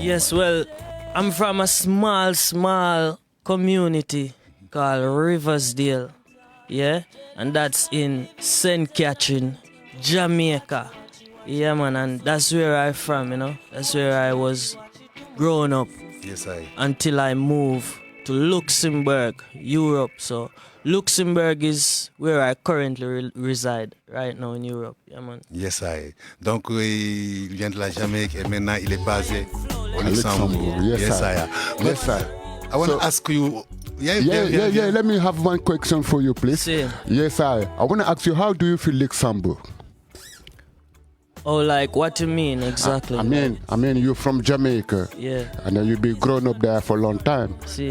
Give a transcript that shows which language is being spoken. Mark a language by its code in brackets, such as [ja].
[en] Yes, well, I'm from a small community called Riversdale, yeah, and that's in St. Catherine, Jamaica. Yeah, man, and that's where I from, you know. That's where I was growing up. Yes, I. Until I moved to Luxembourg, Europe. So Luxembourg is where I currently reside right now in Europe. Yeah, man. Yes, I. [fr] Donc, il vient de la Jamaïque et maintenant il est basé au Luxembourg. [en] Yes, I. Yes, I. I want to ask you. Yeah. Let me have one question for you, please. See. Yes, I want to ask you, how do you feel Luxembourg? Oh, like what you mean exactly? I mean, you're from Jamaica. Yeah. And then you've been grown up there for a long time. See.